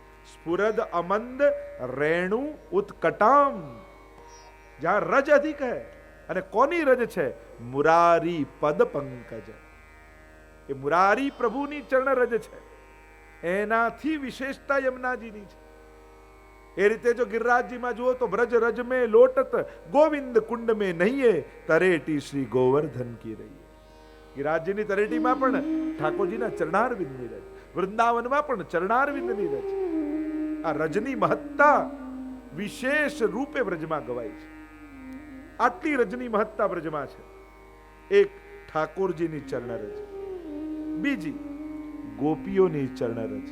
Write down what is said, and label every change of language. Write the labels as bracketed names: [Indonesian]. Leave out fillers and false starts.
[Sanskrit] સ્ફુરદ અમંદ રેણુ ઉત્કટામ, [Gujarati] જ્યાં રજ અધિક है, અને કોની રજ છે? મુરારી પદ પંકજ, એ મુરારી પ્રભુની ચરણ રજ છે, એનાથી વિશેષતા યમુનાજીની છે। એ રીતે જો गिरिराजजीમાં જુઓ તો [Hindi] ब्रज रज में लोटत गोविंद कुंड में नहिए तरेटी श्री गोवर्धन की रही। [Gujarati] गिरिराजजीની તરેટીમાં પણ ઠાકોરજીના ચરણારવિંદની રજ, વૃંદાવનમાં પણ ચરણારવિંદની રજ। આ રજની મહત્તા વિશેષ રૂપે વ્રજમાં ગવાય છે। આટલી રજની મહત્તા વ્રજમાં છે। એક ઠાકોરજીની ચરણરજ, બીજી ગોપીઓની ચરણરજ।